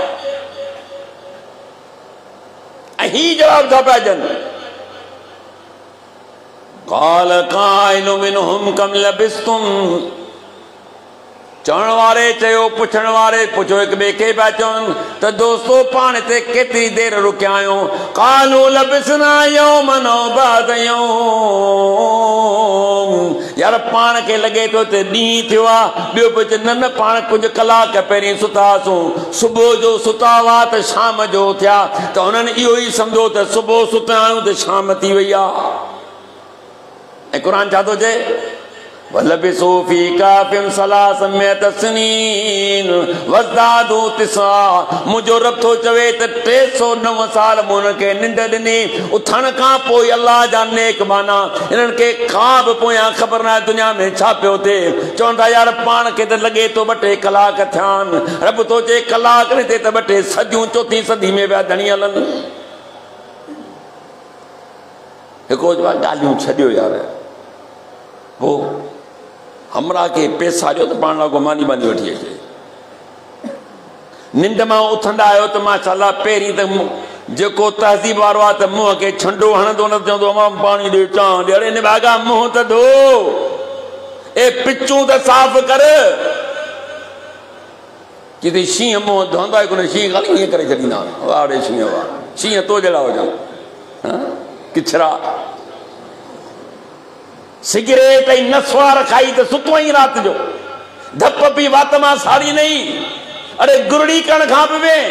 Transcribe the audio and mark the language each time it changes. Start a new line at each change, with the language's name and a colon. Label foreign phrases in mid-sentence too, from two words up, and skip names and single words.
Sindhi: ऐं ही जवाबु था पिया ॾियनि,
Arabic: قال قائل منهم كم لبثتم.
Sindhi: चवण वारे चयो, पुछण वारे पुछो, हिक ॿिए खे पिया चवनि त दोस्तो पाण हिते केतिरी देरि रुकिया आहियूं।
Arabic: قالوا لبثنا يوما أو بعض يوم,
Sindhi: यार पाण खे लॻे थो त ॾींहुं थियो आहे। ॿियो पियो न न पाण कुझु कलाक पहिरीं सुतासीं, सुबुह जो सुता हुआ त शाम जो थिया, त हुननि इहो ई सम्झो त सुबुह सुता आहियूं त शाम थी वई आहे। ऐं क़ुर छा थो चए,
Arabic: ولبثوا في كهفهم ثلاث مائة سنين وازدادوا تسعا.
Sindhi: मुंहिंजो रब थो चवे त 309 साल मूं हुनखे निंड ॾिनी। उथण खां पोइ अल्लाह जा नेक बाना, इन्हनि खे का बि पोयां ख़बर न आहे दुनिया में छा पियो थिए। चवंदा यार पाण खे त लॻे थो 2-3 कलाक थिया आहिनि, रब थो चए कलाक न थिए त 2-3 सदियूं, चौथी सदी में पिया धणी हलनि। हिकिड़ो चयो ॻाल्हियूं छॾियो यार, पोइ हमरा के पैसा ॾियो त पाण लाइ मानी बानी वठी अचे। निंड मां उथंदा आहियो त माशाअल्लाह पहिरीं त जेको तहज़ीब वारो आहे त मुंहं खे छंडो हणंदो न, चवंदो मां पाणी ॾे चां ॾे, अड़े हिन भागा मुंहुं त धो, ए पिचूं त साफ़ कर। किथे शींहं मुंहुं धोईंदा आहे कोन, शींहं ख़ाली ईअं करे छॾींदा आहिनि, वाह ॾे शींहं, वाह शींहं तो जहिड़ा हुजनि, किचरा। सिगरेट ऐं नसवार खाई त सुतो ई राति जो, धप पी वात मां साड़ी नहीं, अरे गुरड़ी करण खां बि